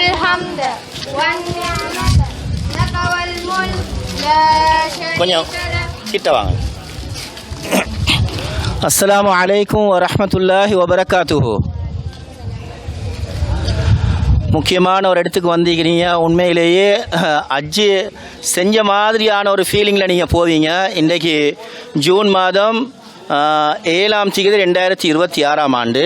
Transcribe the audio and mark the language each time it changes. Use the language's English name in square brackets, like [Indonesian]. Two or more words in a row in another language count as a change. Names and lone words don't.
[Arabic] الحمد والنعمة لك والملك لا [Tamil] கொஞ்சம் [Arabic] شريك لك. [Tamil] கிட்ட வாங்க. [Arabic] السلام عليكم ورحمة الله وبركاته. [Tamil] முக்கியமான ஒரு இடத்துக்கு வந்திருக்கிறீங்க. உண்மையிலேயே ஹஜ்ஜு செஞ்ச மாதிரியான ஒரு ஃபீலிங்கில் நீங்கள் போவீங்க. இன்றைக்கு ஜூன் மாதம் 7ஆம் தேதி 2026ஆம் ஆண்டு.